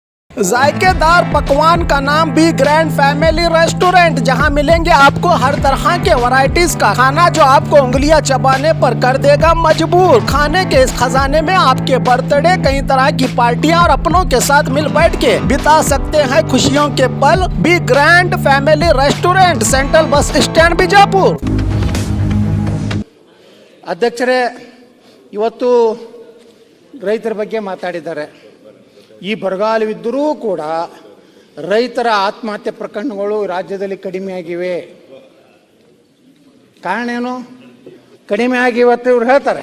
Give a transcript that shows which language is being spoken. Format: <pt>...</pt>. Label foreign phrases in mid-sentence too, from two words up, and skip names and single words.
<hi>जायकेदार पकवान का नाम भी ग्रैंड फैमिली रेस्टोरेंट, जहां मिलेंगे आपको हर तरह के वैरायटीज का खाना जो आपको उंगलियां चबाने पर कर देगा मजबूर। खाने के इस खजाने में आपके बर्थडे, कई तरह की पार्टियां और अपनों के साथ मिल बैठ के बिता सकते हैं खुशियों के पल। बी ग्रैंड फैमिली रेस्टोरेंट, सेंट्रल बस स्टैंड बिजापुर।</hi> <kn>ಅಧ್ಯಕ್ಷರೇ, ಇವತ್ತು ರೈತರ ಬಗ್ಗೆ ಮಾತಾಡಿದ್ದಾರೆ. ಈ ಬರಗಾಲವಿದ್ದರೂ ಕೂಡ ರೈತರ ಆತ್ಮಹತ್ಯೆ ಪ್ರಕರಣಗಳು ರಾಜ್ಯದಲ್ಲಿ ಕಡಿಮೆಯಾಗಿವೆ. ಕಾರಣ ಏನು? ಕಡಿಮೆ ಆಗಿವತ್ತು ಇವ್ರು ಹೇಳ್ತಾರೆ.</kn>